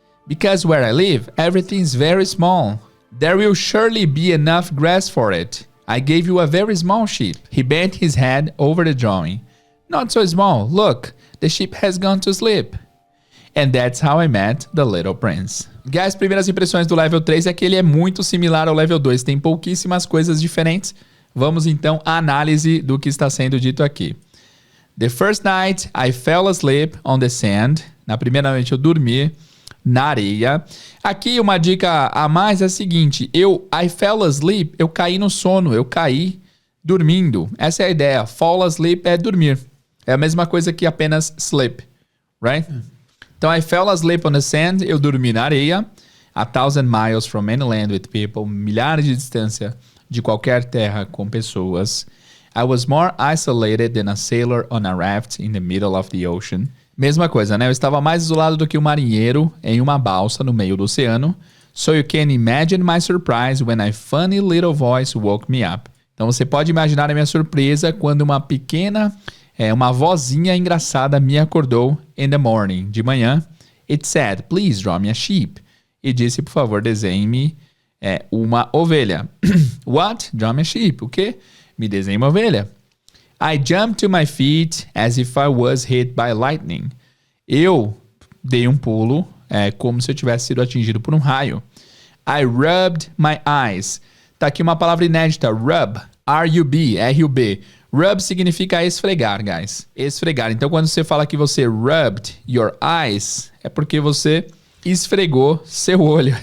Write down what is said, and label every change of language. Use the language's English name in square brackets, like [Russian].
[English] Because where I live, everything is very small. There will surely be enough grass for it. I gave you a very small sheep. He bent his head over the drawing. Not so small. Look, the sheep has gone to sleep. And that's how I met the little prince. [Portuguese] Guys, primeiras impressões do level 3 é que ele é muito similar ao level 2. Tem pouquíssimas coisas diferentes. Vamos então à análise do que está sendo dito aqui. [English] The first night I fell asleep on the sand. [Portuguese] Na primeira noite eu dormi na areia. Aqui uma dica a mais é a seguinte. [English] I fell asleep, [Portuguese] eu caí no sono, eu caí dormindo. Essa é a ideia. Fall asleep é dormir. É a mesma coisa que apenas sleep, right? Então, [English] I fell asleep on the sand, [Portuguese] eu dormi na areia. [English] 1,000 miles from any land with people, [Portuguese] milhares de distância de qualquer terra com pessoas. [English] I was more isolated than a sailor on a raft in the middle of the ocean. [Portuguese] Mesma coisa, né? Eu estava mais isolado do que um marinheiro em uma balsa no meio do oceano. [English] So you can imagine my surprise when a funny little voice woke me up. [Portuguese] Então você pode imaginar a minha surpresa quando uma vozinha engraçada me acordou [English] in the morning, [Portuguese] de manhã. [English] It said, please draw me a sheep. [Portuguese] E disse, por favor, desenhe-me uma ovelha. What? [English] Draw me a sheep. [Portuguese] O quê? Me desenhe uma ovelha. [English] I jumped to my feet as if I was hit by lightning. [Portuguese] Eu dei um pulo, como se eu tivesse sido atingido por um raio. [English] I rubbed my eyes. [Portuguese] Tá aqui uma palavra inédita, rub. R-U-B, R-U-B. Rub significa esfregar, guys. Esfregar. Então, quando você fala que você rubbed your eyes, é porque você esfregou seu olho.